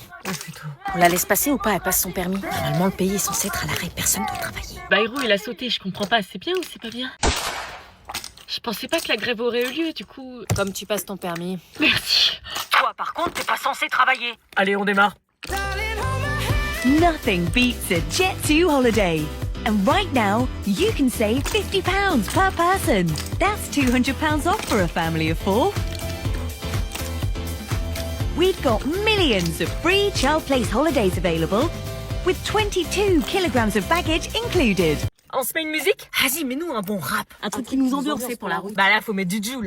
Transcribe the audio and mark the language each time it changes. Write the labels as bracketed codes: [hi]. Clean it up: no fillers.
[fr] Oh putain. On la laisse passer ou pas? Elle passe son permis. Normalement, le pays est censé être à l'arrêt. Personne doit travailler. Bayrou, il a sauté, je comprends pas. C'est bien ou c'est pas bien? Je pensais pas que la grève aurait eu lieu, du coup... Comme tu passes ton permis. Merci. Toi, par contre, t'es pas censé travailler. Allez, on démarre. [en] Nothing beats a Jet2 holiday. And right now, you can save £50 per person. That's £200 off for a family of 4. We've got millions of free child place holidays available, with 22 kilograms of baggage included. [fr] On se met une musique? Vas-y, mets-nous un bon rap. Un truc qui nous endurcit pour la route. Bah là, faut mettre du Joule.